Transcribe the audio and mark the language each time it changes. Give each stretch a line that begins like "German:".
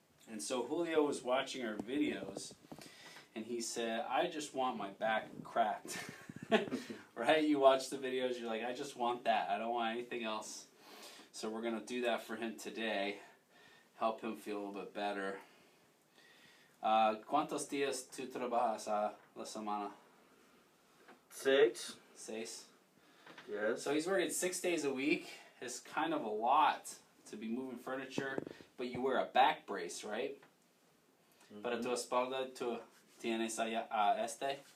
English: And so Julio was watching our videos, and he said, I just want my back cracked. Right? You watch the videos, you're like, I just want that. I don't want anything else. So we're going to do that for him today, help him feel a little bit better.
Spanish: ¿Cuántos días tú trabajas a la semana?
English: 6. 6. Yes. So he's working 6 days a week. It's kind of a lot to be moving furniture, but you wear a back brace, right?
Spanish: Para tu espalda, tú tienes este?